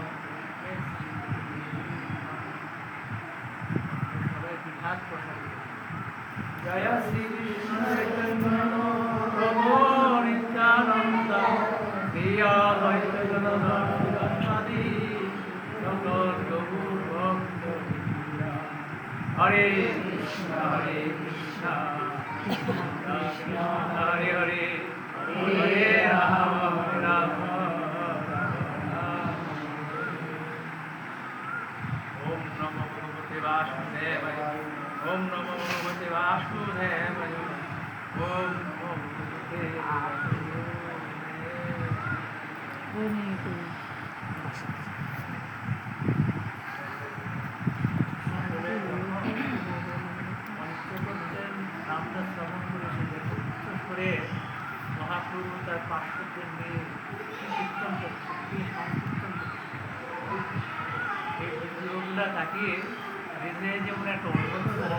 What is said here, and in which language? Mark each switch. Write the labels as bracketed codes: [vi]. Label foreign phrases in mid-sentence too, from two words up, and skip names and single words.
[bn] জয় শ্রী কৃষ্ণ চৈতন্য প্রভু নিত্যানন্দ শ্রী অদ্বৈত গদাধর সকল গৌর ভক্ত হরে কৃষ্ণ [sa] কৃষ্ণ হরে হরে হরে রাম হরে রাম ওম নমো ভগবতে বাসুদেবায় ওম নমো ভগবতে বাসুদেবায় ওম নমো ভগবতে [bn] নামটা শ্রবণ করে মহাপ্রভু তার পার্শ্বদের নিয়ে কীর্তন করছে, কি সংকীর্তন করছে, এই ভিডিওগুলা তাকিয়ে হৃদয়ে যেমন একটা অনুভূত